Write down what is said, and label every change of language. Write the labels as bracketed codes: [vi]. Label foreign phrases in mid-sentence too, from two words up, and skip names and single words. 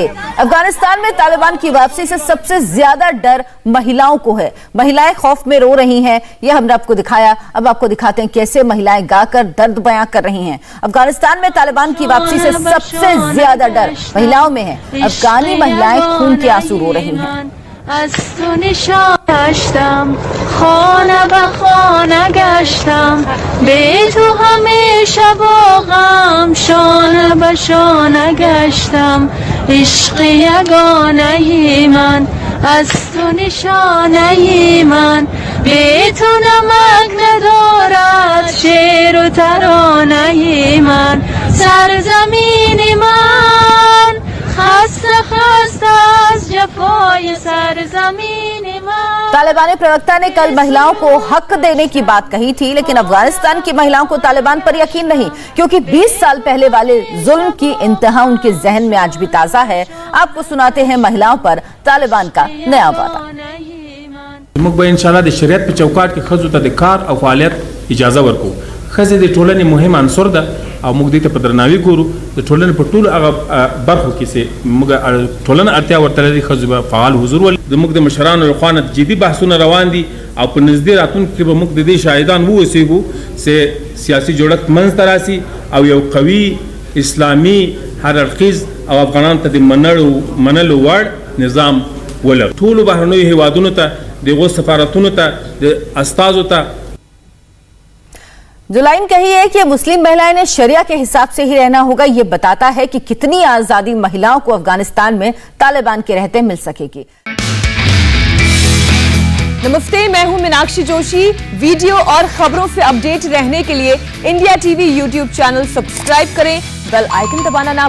[hi] अफगानिस्तान में तालिबान की वापसी से सबसे ज्यादा डर महिलाओं को है। महिलाएं खौफ में रो रही हैं, यह हमने आपको दिखाया। अब आपको दिखाते हैं कैसे महिलाएं गाकर दर्द बयां कर रही हैं। अफगानिस्तान में तालिबान की वापसी से सबसे ज्यादा डर महिलाओं में है। अफगानी महिलाएं खून के आंसू रो रही हैं। [fa] از تو نشان داشتم خانه به خانه گشتم به تو همه شب و غم شانه به شانه گشتم عشق یگانه من از تو نشانه من به تو نمک ندارد شعر و ترانه من سرزمین من خسته خسته از جفای سرزمین من। [hi] तालिबानी प्रवक्ता ने कल महिलाओं को हक देने की बात कही थी, लेकिन अफगानिस्तान की महिलाओं को तालिबान पर यकीन नहीं, क्योंकि 20 साल पहले वाले जुल्म की इंतहा उनके जहन में आज भी ताजा है। आपको सुनाते हैं महिलाओं पर तालिबान का नया वादा। [ps] موږ به [ar] ان شاء الله [ps] د شریعت په چوکاټ کې ښځو ته د کار او فعالیت اجازه ورکو. ښځې د ټولنې مهم عنصر ده او موږ دې ته په درناوي ګورو. د ټولنې په ټولو هغه برخو کې چې موږ ټولنه اړتیا ورته لري ښځو به فعال حضور ولري. زموږ د مشرانو له خوا نه جدي بحثونه روان دي او په نږدې راتلونکي کې به موږ د دې شاهدان واوسېږو چې سیاسي جوړښت منځته راسي او یو قوي اسلامي هر اړخیز او افغانانو ته د منلو وړ نظام ولرو. ټولو بهرنیو هیوادونو ته دغه سفارتونو ته د استازو ته [hi] जो लाइन कही है कि मुस्लिम महिलाएं ने शरिया के हिसाब से ही रहना होगा, ये बताता है कि कितनी आजादी महिलाओं को अफगानिस्तान में तालिबान के रहते मिल सकेगी। नमस्ते, मैं हूं मीनाक्षी जोशी। वीडियो और खबरों से अपडेट रहने के लिए इंडिया टीवी यूट्यूब चैनल सब्सक्राइब करें, [en] bell icon [hi] दबाना ना भूलें।